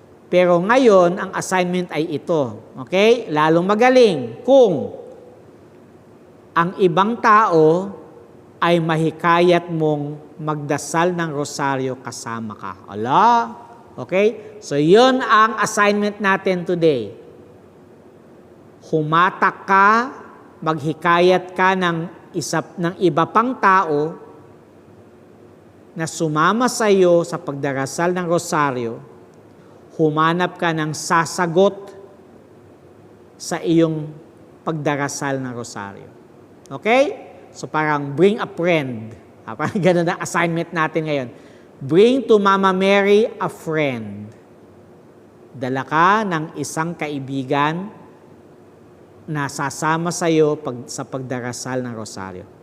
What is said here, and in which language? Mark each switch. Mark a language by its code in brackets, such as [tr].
[tl] Pero ngayon, ang assignment ay ito. Okay? Lalong magaling kung ang ibang tao ay mahikayat mong magdasal ng rosaryo kasama ka. Ala? Okay? So, yun ang assignment natin today. Humatak ka, maghikayat ka ng iba pang tao na sumama sa iyo sa pagdarasal ng rosaryo, humanap ka ng sasagot sa iyong pagdarasal ng rosaryo. Okay? So parang [en] bring a friend. [tl] Parang ganun ang assignment natin ngayon. [en] Bring to Mama Mary a friend. [tl] Dala ka ng isang kaibigan na sasama sa iyo sa pagdarasal ng rosaryo.